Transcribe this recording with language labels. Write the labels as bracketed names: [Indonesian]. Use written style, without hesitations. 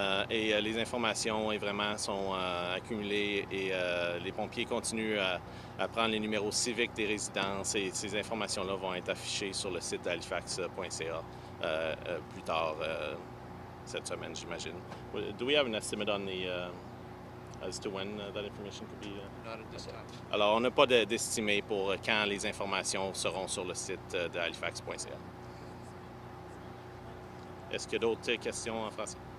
[French] Et les informations vraiment sont accumulées et les pompiers continuent à prendre les numéros civiques des résidences et ces informations-là vont être affichées sur le site halifax.ca plus tard cette semaine, j'imagine. [English] Do we have an estimate on the as to when that information could be? Not at this time. [French] Alors, on n'a pas d'estimé pour quand les informations seront sur le site de halifax.ca. Est-ce qu'il y a d'autres questions en français?